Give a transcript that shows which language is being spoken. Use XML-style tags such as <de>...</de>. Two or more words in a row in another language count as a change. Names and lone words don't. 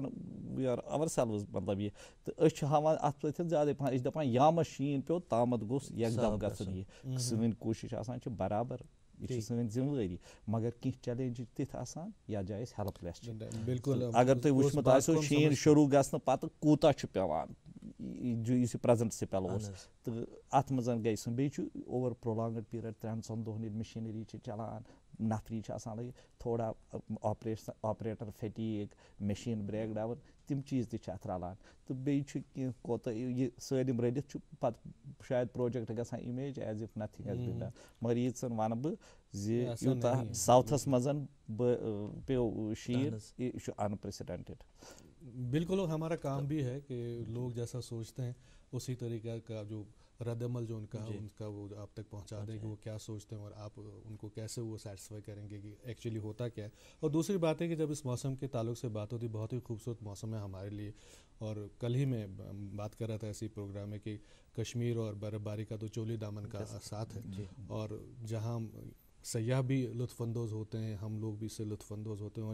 <en>we are our sales</en> <ks>مطلب یہِ تہٕ أسۍ چھِ ہاوان اَتھ سۭتۍ زیادَے پَہَن أسۍ چھِ دَپان یامَس شیٖن پیوٚو تامَتھ گوٚژھ یَکدَم گژھُن یہِ سٲنۍ کوٗشِش آسان چھِ برابر یہِ چھِ سٲنۍ ذِمہٕ وٲری مگر کینٛہہ چیلینجِز تِتھۍ آسان یَتھ جایہِ أسۍ</ks> <en>help less</en> <ks>چھِ اگر تُہۍ وٕچھمُت آسیو شیٖن شروٗع گژھنہٕ پَتہٕ کوٗتاہ چھُ پٮ۪وان یُس یہِ پرٛٮ۪زَنٹ سِپٮ۪ل اوس تہٕ اَتھ منٛز گٔے سُہ بیٚیہِ چھُ</ks> <en>over prolonged period</en> <ks>3-4 دۄہَن ییٚلہِ مِشیٖنٔری چھِ چَلان نفری چھِ آسان لٔگِتھ تھوڑا</ks> <en>operator fatigue machine break down</en> <ks>تِم چیٖز تہِ چھِ اَتھ رَلان تہٕ بیٚیہِ چھُ کینٛہہ کوتاہ یہِ سٲلِم رٔلِتھ چھُ پَتہٕ شاید پرٛوجَکٹ گژھان</ks> <en>image as if nothing has been done</en> <ks>مگر ییٖژَن وَنہٕ بہٕ زِ یوٗتاہ ساوتھَس منٛز پیوٚو شیٖن یہِ چھُ اَنپرٛسِڈٮ۪نٹِڈ</ks> <ur>بالکل اور ہمارا کام بھی ہے کہ لوگ جیسا سوچتے ہیں اسی طریقہ کا جو رد عمل جو ان کا وہ آپ تک پہنچا دیں کہ وہ کیا سوچتے ہیں اور آپ ان کو کیسے وہ سیٹسفائی کریں گے کہ ایکچولی ہوتا کیا ہے. اور دوسری بات ہے کہ جب اس موسم کے تعلق سے بات ہوتی بہت ہی خوبصورت موسم ہے ہمارے لیے, اور کل ہی میں بات کر رہا تھا اسی پروگرام میں کہ کشمیر اور برف باری کا تو چولی دامن کا ساتھ ہے, اور جہاں سیاح بھی لطف اندوز ہوتے ہیں, ہم لوگ بھی اس سے لطف اندوز ہوتے ہیں.</ur>